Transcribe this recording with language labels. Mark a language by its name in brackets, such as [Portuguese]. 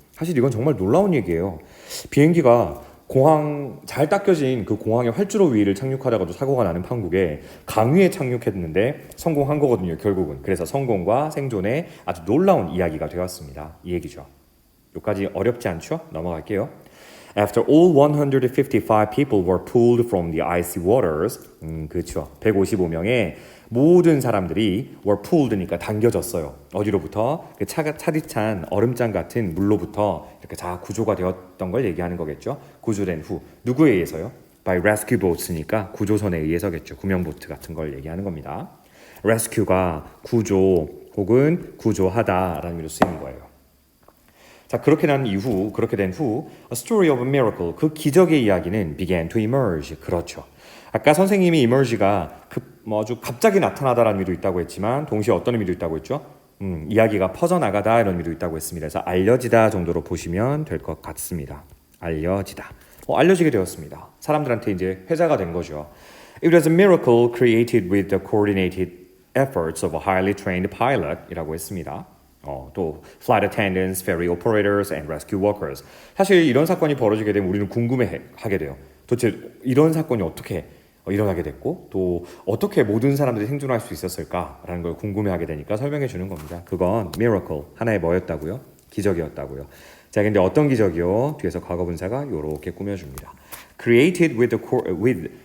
[Korean] 사실 이건 정말 놀라운 얘기예요. 비행기가 공항 잘 닦여진 그 공항의 활주로 위를 착륙하다가도 사고가 나는 판국에 강 위에 착륙했는데 성공한 거거든요. 결국은. 그래서 성공과 생존의 아주 놀라운 이야기가 되었습니다. 이 얘기죠. 여기까지 어렵지 않죠? 넘어갈게요. [English] After all 155 people were pulled from the icy waters. [Korean] 그렇죠. 155명의 모든 사람들이 [English] were pulled [Korean] 니까 당겨졌어요. 어디로부터? 그 차디찬 얼음장 같은 물로부터 이렇게 다 구조가 되었던 걸 얘기하는 거겠죠. 구조된 후. 누구에 의해서요? [English] By rescue boats [Korean] 니까 구조선에 의해서겠죠. 구명보트 같은 걸 얘기하는 겁니다. rescue가 구조 혹은 구조하다라는 의미로 쓰이는 거예요. 자, 그렇게 된 후, [English] a story of a miracle, [Korean] 그 기적의 이야기는 [English] began to emerge. [Korean] 그렇죠. 아까 선생님이 emerge가 아주 갑자기 나타나다라는 의미도 있다고 했지만 동시에 어떤 의미도 있다고 했죠? 이야기가 퍼져나가다 이런 의미도 있다고 했습니다. 그래서 알려지다 정도로 보시면 될 것 같습니다. 알려지다. 알려지게 되었습니다. 사람들한테 이제 회자가 된 거죠. [English] It was a miracle created with the coordinated efforts of a highly trained pilot [Korean] 이라고 했습니다. [English] 또 flight attendants, ferry operators, and rescue workers. [Korean] 사실 이런 사건이 벌어지게 되면 우리는 궁금해하게 돼요. 도대체 이런 사건이 어떻게 일어나게 됐고 또 어떻게 모든 사람들이 생존할 수 있었을까라는 걸 궁금해하게 되니까 설명해 주는 겁니다. 그건 miracle, 하나의 뭐였다고요? 기적이었다고요. 자, 근데 어떤 기적이요? 뒤에서 과거 분사가 이렇게 꾸며줍니다. [English] Created with